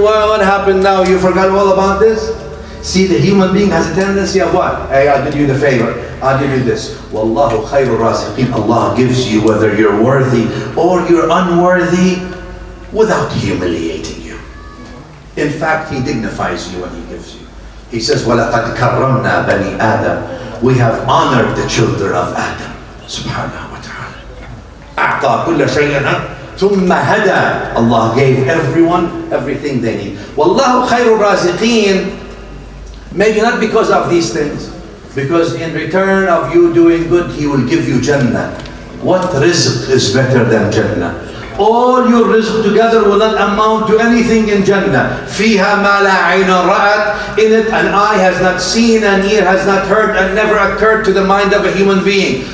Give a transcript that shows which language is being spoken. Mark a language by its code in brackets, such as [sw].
[en] What happened now? You forgot all about this? See, the human being has a tendency of what? Hey, I did you the favor. I did you this. [ar] Wallahu khayrul raziqeen. [en] Allah gives you whether you're worthy or you're unworthy without humiliating you. In fact, He dignifies you when He gives you. He says, [ar] وَلَقَدْ كَرَّمْنَا بَنِي آدَمَ. [en] We have honored the children of Adam. [ar] Subhanahu wa ta'ala. أَعْطَى كُلَّ شَيْءٍ ثُمَّ هَدَى. [en] Allah gave everyone everything they need. [ar] وَاللَّهُ خَيْرُ الرَّازِقِينَ. [en] Maybe not because of these things, because in return of you doing good, He will give you Jannah. What rizq is better than Jannah? All your rizq together will not amount to anything in Jannah. [ar] فِيهَا مَا لَا عَيْنٌ رَأَتْ. [en] In it, an eye has not seen, an ear has not heard, and never occurred to the mind of a human being.